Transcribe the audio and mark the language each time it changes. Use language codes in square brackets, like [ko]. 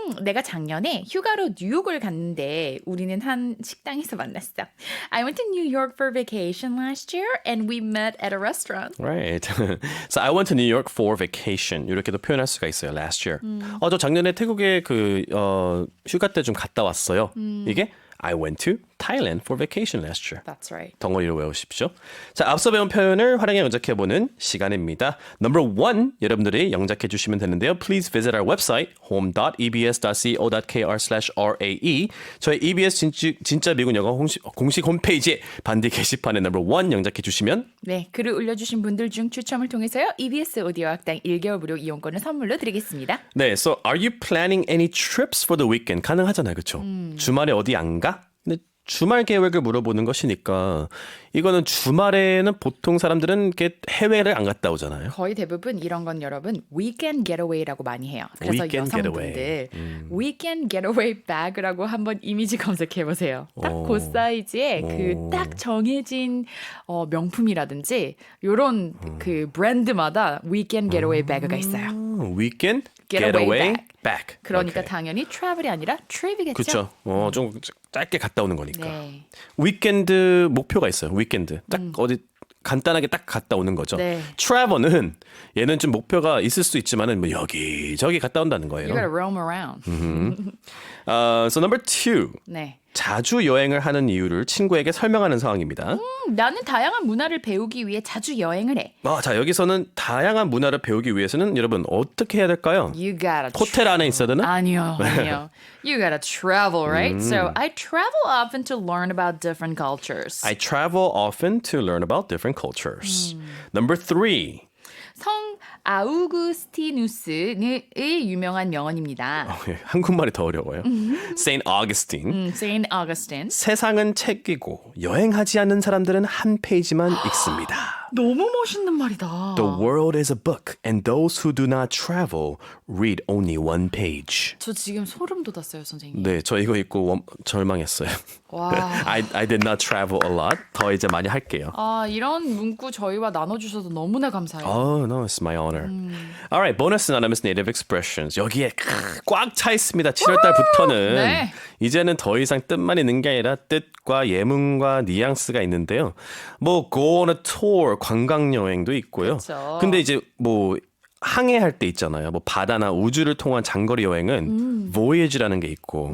[ko] 내가 작년에 휴가로 뉴욕을 갔는데 우리는 한 식당에서 만났어. [en] I went to New York for vacation last year and we met at a restaurant. Right. So I went to New York for vacation. [ko] 이렇게도 표현할 수가 있어요. [en] Last year. [ko] 저 작년에 태국에 휴가 때 좀 갔다 왔어요. 이게 [en] I went to Thailand for vacation last year. That's right. [ko] 덩어리로 외우십시오. 자, 앞서 배운 표현을 활용해 영작해보는 시간입니다. Number 1, 여러분들이 영작해 주시면 되는데요. [en] Please visit our website, home.ebs.co.kr/rae. [ko] 저희 EBS 진짜 미국 영어 공식 홈페이지에 반디 게시판에 Number 1 영작해 주시면 네, 글을 올려주신 분들 중 추첨을 통해서요. EBS 오디오 학당 1개월 무료 이용권을 선물로 드리겠습니다. [en] 네, so are you planning any trips for the weekend? [ko] 가능하잖아요, 그렇죠? 주말에 어디 안 가? 근데 주말 계획을 물어보는 것이니까 이거는 주말에는 보통 사람들은 이렇게 해외를 안 갔다 오잖아요. 거의 대부분 이런 건 여러분 weekend getaway라고 많이 해요. 그래서 [en] Weekend [ko] 여성분들 weekend getaway bag라고 한번 이미지 검색해 보세요. 딱 그 사이즈에 그 딱 정해진 명품이라든지 이런 그 브랜드마다 weekend getaway bag가 있어요. [en] Weekend Getaway back. [ko] 그러니까 [en] Okay. [ko] 당연히 travel이 아니라 trip이겠죠. 그렇죠. 좀 짧게 갔다 오는 거니까. 네. 위켄드 목표가 있어요. 위켄드 딱 어디 간단하게 딱 갔다 오는 거죠. 네. 트래버는 얘는 좀 목표가 있을 수 있지만은 뭐 여기저기 갔다 온다는 거예요. [en] You gotta roam around. So number 2. [ko] 네. 자주 여행을 하는 이유를 친구에게 설명하는 상황입니다. 나는 다양한 문화를 배우기 위해 자주 여행을 해. 자, 여기서는 다양한 문화를 배우기 위해서는 여러분 어떻게 해야 될까요? [en] You gotta [ko] 호텔 안에 있어야 되나? 아니요. [en] You gotta travel, right? So I travel often to learn about different cultures. I travel often to learn about different cultures. Number 3. [ko] 성 아우구스티누스의 유명한 명언입니다. 한국말이 더 어려워요. Saint Augustine. [en] Saint Augustine. [ko] 세상은 책이고 여행하지 않는 사람들은 한 페이지만 읽습니다. 너무 멋있는 말이다. [en] The world is a book and those who do not travel read only one page. [ko] 저 지금 소름 돋았어요, 선생님. 네, 저 이거 읽고 절망했어요. 와. [en] I did not travel a lot. [ko] 더 이제 많이 할게요. 이런 문구 저희와 나눠주셔서 너무나 감사해요. [en] Oh, no, it's my honor. All right, bonus synonymous native expressions. [ko] 여기에 꽉 차 있습니다. 7월 달부터는 네. 이제는 더 이상 뜻만 있는 게 아니라 뜻과 예문과 뉘앙스가 있는데요. 뭐 go on a tour, 관광 여행도 있고요. 그쵸. 근데 이제 뭐 항해할 때 있잖아요. 뭐 바다나 우주를 통한 장거리 여행은 voyage라는 게 있고,